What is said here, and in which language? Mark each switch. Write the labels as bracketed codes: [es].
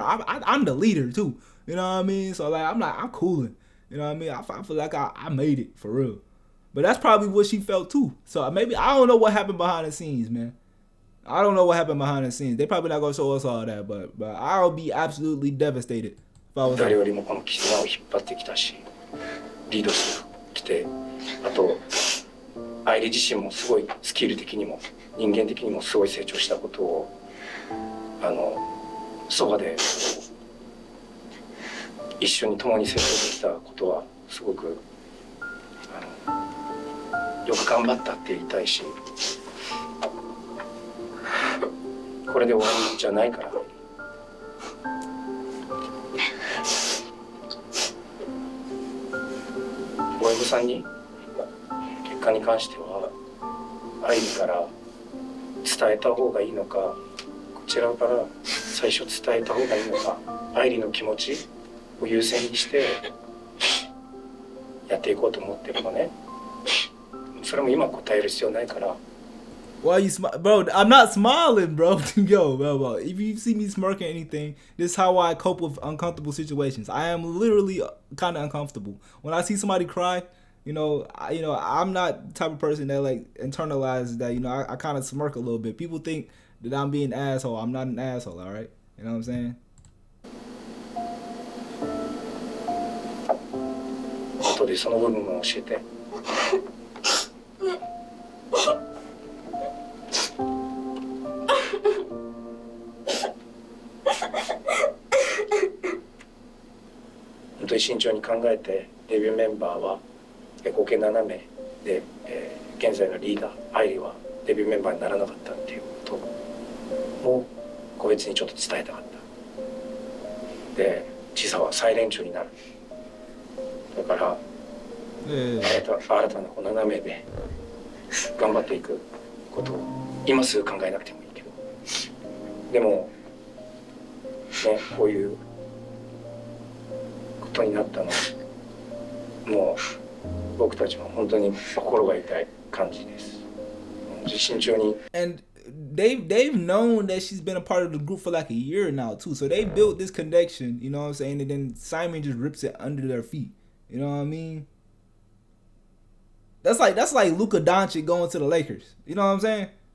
[en] I'm the leader too. You know what I mean? So like I'm cooling. You know what I mean? I feel like I made it for real. But that's probably what she felt too. So maybe I don't know what happened behind the scenes, man. I don't know what happened behind the scenes. They probably not gonna show us all that, but I'll be absolutely devastated if I was. [ja] 誰よりもこの絆を引っ張ってきたし、リードしてきて、あとアイリ自身もすごいスキル的にも人間的にもすごい成長したことをそばで一緒に共に成長できたことはすごくよく頑張ったって言いたいし、これで終わりじゃないから。親御さんに結果に関してはアイリから伝えた方がいいのか、こちらから最初伝えた方がいいのか、アイリの気持ちを優先にしてやっていこうと思ってるのね。それも今答える必要ないから。 [en] Why you smile, bro? I'm not smiling, bro. Yo, bro. If you see me smirking anything, this is how I cope with uncomfortable situations. I am literally kind of uncomfortable when I see somebody cry. I'm not the type of person that like internalizes that. I kind of smirk a little bit. People think that I'm being an asshole. I'm not an asshole. All right, you know what I'm saying? [ja] 後でその部分も教えて。り慎重に考えてデビューメンバーは合計7名で、現在のリーダーアイリはデビューメンバーにならなかったっていうことを個別にちょっと伝えたかった。でチサは最年長になる。だから新たなこの7名で頑張っていくことを今すぐ考えなくてもいいけど、でもね、こういうことになったのもう僕たちも本当に心が痛い感じです。慎重に。 [en] And they've known that she's been a part of the group for like a year now too, so they built this connection, you know what I'm saying, and then Simon just rips it under their feet, you know what I mean? That's like Luka Doncic going to the Lakers, you know what I'm saying?